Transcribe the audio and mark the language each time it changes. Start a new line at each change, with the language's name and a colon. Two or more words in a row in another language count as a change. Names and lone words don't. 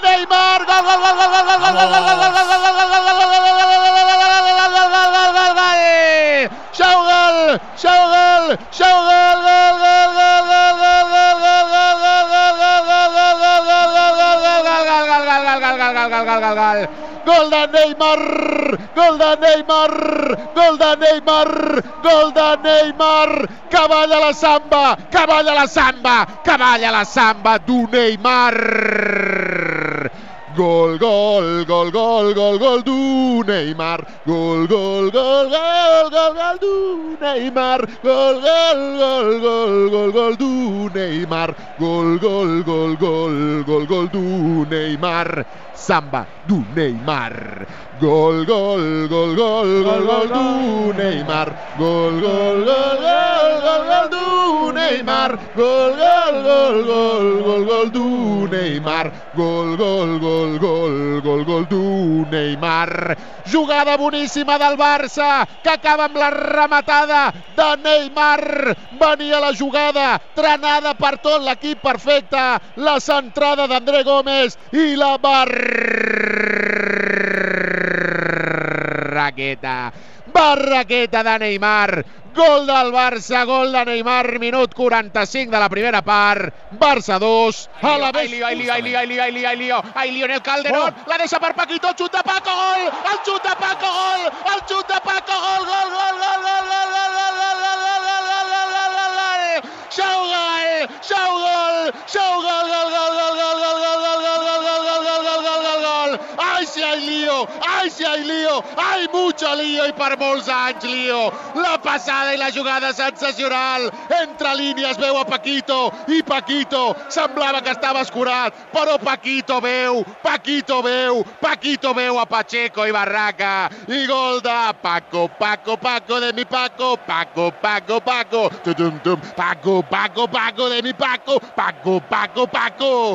Catalan: Neymar, gol, gol, gol, gol, gol, gol, gol, gol, gol, gol, gol de Neymar, que balla la samba du Neymar.
French: Gol du Neymar, gol du Neymar, gol du Neymar, gol du Neymar, samba du Neymar. Gol du Neymar, gol du Neymar, gol du Neymar, gol du Neymar.
Catalan: Jugada boníssima del Barça, que acaba amb la rematada de Neymar. Venia la jugada, trenada per tot l'equip, perfecta. La centrada d'André Gómez i la barraqueta de Neymar. Gol del Barça, gol de Neymar, minut 45 de la primera part. Barça 2, Alavés.
Spanish: Hay lío en el Calderón,
Catalan: la deixa per Paquito, el xut de Paco, gol! El xut de Paco, gol!
Spanish: Si hay lío, hay mucho lío
Catalan: i per molts anys
Spanish: lío.
Catalan: La passada i la jugada sensacional. Entre línies veu a Paquito i Paquito semblava que estava escurat, però Paquito veu a Pacheco i Barraca. I gol de Paco
Spanish: de mi Paco, Paco de mi Paco.